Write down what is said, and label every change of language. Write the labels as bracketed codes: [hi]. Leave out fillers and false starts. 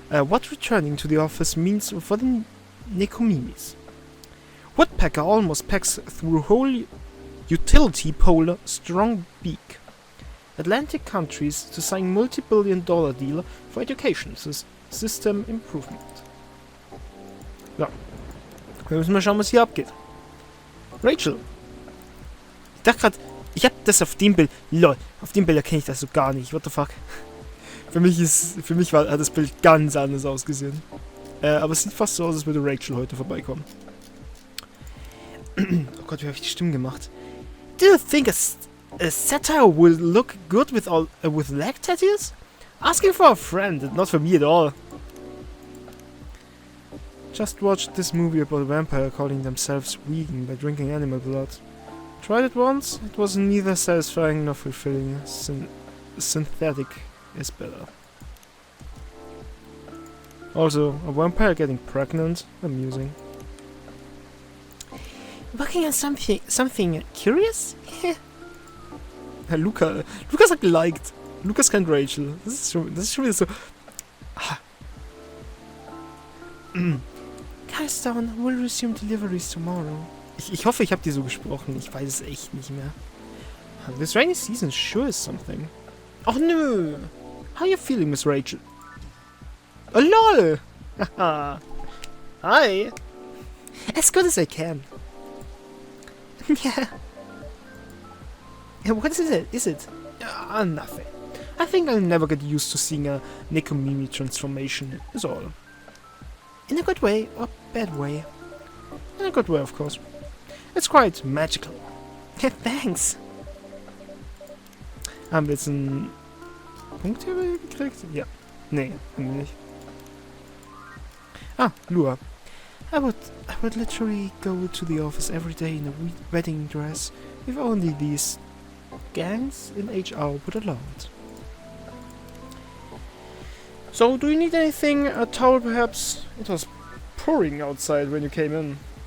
[en] What returning to the office means for the Nekomimis. Woodpecker almost pecks through whole utility pole strong beak. Atlantic countries to sign multi-billion-dollar deal for education system improvement. [de] Ja. Wir müssen mal schauen, was hier abgeht. Rachel. Ich dachte gerade, ich hab das auf dem Bild. Lol, auf dem Bild erkenne ich das so gar nicht. [en] What the fuck? [de] Für mich hat das Bild ganz anders ausgesehen. Aber es sieht fast so aus, als würde Rachel heute vorbeikommen. Oh Gott, wie habe ich die Stimme gemacht? [en] Do you think a satire will look good with leg tattoos? Asking for a friend, not for me at all. Just watched this movie about a vampire calling themselves vegan by drinking animal blood. Tried it once, it was neither satisfying nor fulfilling. Synthetic is better. Also, a vampire getting pregnant? Amusing. Working on something curious? [de] Lukas hat geliked. Lukas kennt Rachel. Das ist schon wieder so. [en] Carstone will resume deliveries tomorrow. [de] Ich hoffe, ich habe die so gesprochen. Ich weiß es echt nicht mehr. [en] This rainy season sure is something. [de] Ach nö. [en] How are you feeling, Miss Rachel? Oh lol. Hi. As good as I can. Yeah. What is it? Nothing. I think I'll never get used to seeing a Nekomimi transformation, is all. In a good way or bad way? In a good way, of course. It's quite magical. Thanks. [de] Haben wir jetzt einen Punkt hier gekriegt? Ja. Nee, haben wir nicht. Ah, Lua. [en] I would literally go to the office every day in a wedding dress if only these gangs in HR would allow it. So, do you need anything? A towel, perhaps? It was pouring outside when you came in.